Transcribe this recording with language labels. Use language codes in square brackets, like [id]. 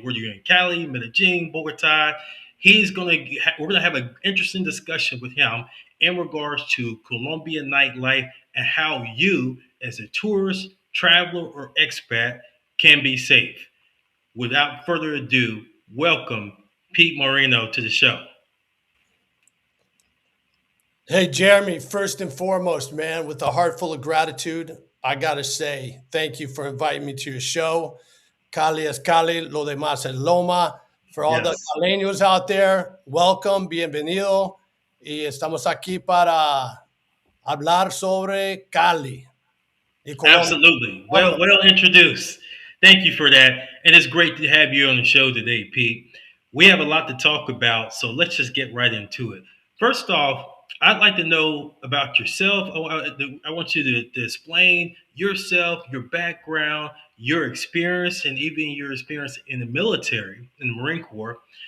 [en] Whether you're in Cali, Medellin, Bogota, we're going to have an interesting discussion with him in regards to Colombian nightlife and how you, as a tourist, traveler, or expat, can be safe. Without further ado, welcome Pete Moreno to the show. Hey, Jeremy, first and foremost, man, with a heart full of gratitude, I got to say thank you for inviting me to your show. [es] Cali es Cali, lo demás es Loma. [en] For all the caleños out there, welcome, [es] bienvenido. Y estamos aquí para hablar sobre Cali. [en] Absolutely. Well introduced. Thank you for that. And it's great to have you on the show today, Pete. We have a lot to talk about, so let's just get right into it. First off, I'd like to know about yourself. I want you to explain yourself, your background, your experience, and even your experience in the military, in the Marine Corps.